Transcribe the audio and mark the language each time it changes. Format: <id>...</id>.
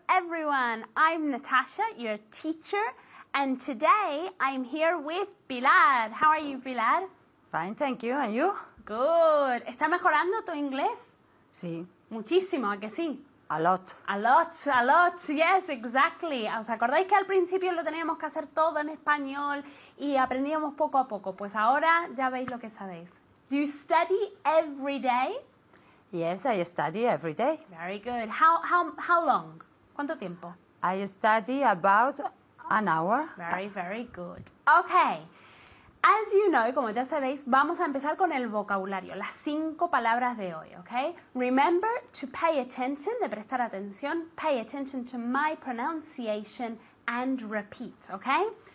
<en>everyone. I'm Natasha, your teacher, and today I'm here with Pilar. How are you, Pilar? Fine, thank you. And you? Good.</en> <es>¿Está mejorando tu inglés? Sí. Muchísimo, ¿a que sí?</es> <en>A lot. A lot, yes, exactly.</en> <es>¿Os acordáis que al principio lo teníamos que hacer todo en español y aprendíamos poco a poco? Pues ahora ya veis lo que sabéis.</es> <en>Do you study every day? Yes, I study every day. Very good. How long?</en> <es>¿Cuánto tiempo?</es> <en>I study about an hour. Very, very good. Okay. As you know,</en> <es>como ya sabéis, vamos a empezar con el vocabulario, las 5 palabras de hoy, okay?</es> <en>Remember to pay attention,</en> <es>de prestar atención,</es> <en>pay attention to my pronunciation and repeat, okay?</en>